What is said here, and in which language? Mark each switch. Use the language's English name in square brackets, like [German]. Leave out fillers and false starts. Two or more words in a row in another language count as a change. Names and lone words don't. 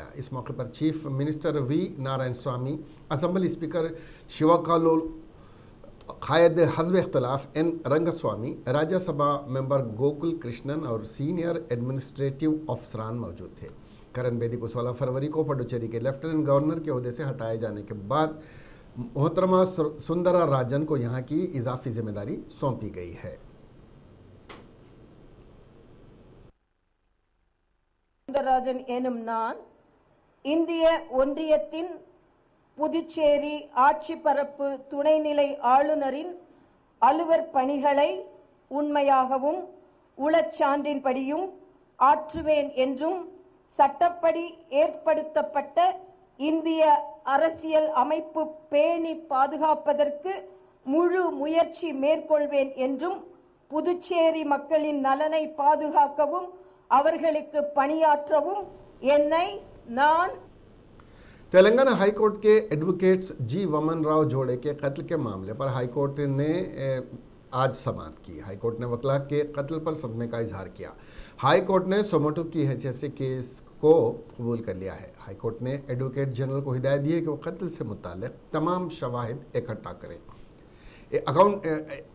[Urdu] اس موقع پر [English] chief minister [Urdu] وی نارائن سوامی, [English] assembly speaker [Urdu] شیوکالول قائد حزب اختلاف این رنگاسوامی، راجیہ سبھا ممبر گوکل کرشنن اور [English] senior administrative [Urdu] افسران موجود تھے. کرن بیدی کو 16 فروری کو پڈوچیری کے [English] lieutenant governor [Urdu] کے عہدے سے ہٹائے جانے کے بعد محترمہ سندرراجن کو یہاں کی اضافی ذمہ داری سونپی گئی ہے. [Tamil] சுந்தரராஜன் எனும் நான் இந்திய ஒன்றியத்தின் புதுச்சேரி ஆட்சி பரப்பு துணைநிலை ஆளுநரின் அலுவல் பணிகளை உண்மையாகவும் உளச்சான்றின்படியும் ஆற்றுவேன் என்றும் சட்டப்படி ஏற்படுத்தப்பட்ட இந்திய அரசியல் அமைப்பு பேணி பாதுகாப்பதற்கு முழு முயற்சி மேற்கொள்வேன் என்றும் புதுச்சேரி மக்களின் நலனை பாதுகாக்கவும் அவர்களுக்கு பணியாற்றவும் என்னை நான் [Urdu] تلنگانہ ہائی کورٹ کے ایڈووکیٹس جی وامن راؤ جوڑے کے قتل کے معاملے پر ہائی کورٹ نے آج سماعت کی. ہائی کورٹ نے وکلا کے قتل پر صدمے کا اظہار کیا۔ ہائی کورٹ نے سوموٹو کی حیثیت سے کیس کو قبول کر لیا ہے. ہائی کورٹ نے [English] advocate general [Urdu] کو ہدایت دی ہے کہ وہ قتل سے متعلق تمام شواہد اکٹھا کریں.